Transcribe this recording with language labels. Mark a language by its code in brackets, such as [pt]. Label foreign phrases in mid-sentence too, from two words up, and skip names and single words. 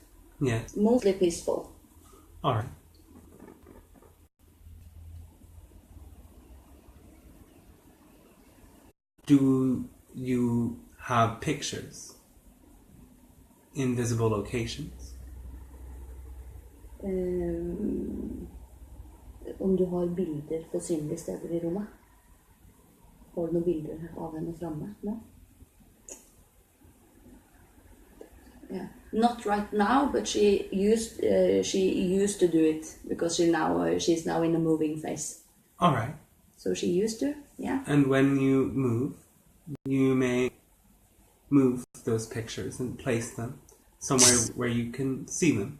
[en] Yes. Mostly peaceful. All right. Do you have pictures in visible locations? [no] Om du har bilder på synlige steder i rommet? Har du noen bilder av henne framme nå? [en] Yeah. Not right now, but she used to do it because she's now in a moving phase. All right. So she used to, yeah. And when you move, you may move those pictures and place them somewhere where you can see them.